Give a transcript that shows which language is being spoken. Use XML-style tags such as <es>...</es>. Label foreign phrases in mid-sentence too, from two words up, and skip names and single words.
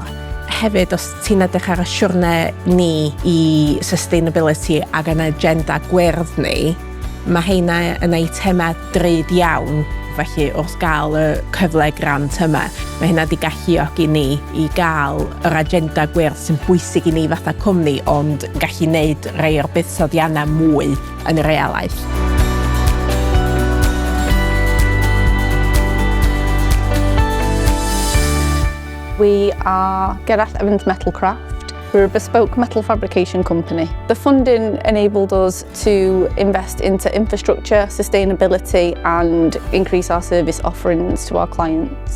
<cy>Hefyd, os ti'n edrych ar y siwrne ni i sustainability ac yn agenda gwyrdd ni, mae heina yn eitemau drud iawn. Felly, wrth gael y cyfle grant yma, mae hynna wedi galluogi ni i gael yr agenda gwyrdd sy'n bwysig i ni fatha cwmni, ond gallu wneud rhai o'r buddsoddiannau mwy yn y realaeth.</cy> <en>We are Gerallt Evans Metal Craft. We're a bespoke metal fabrication company. The funding enabled us to invest into infrastructure, sustainability and increase our service offerings to our clients.</en>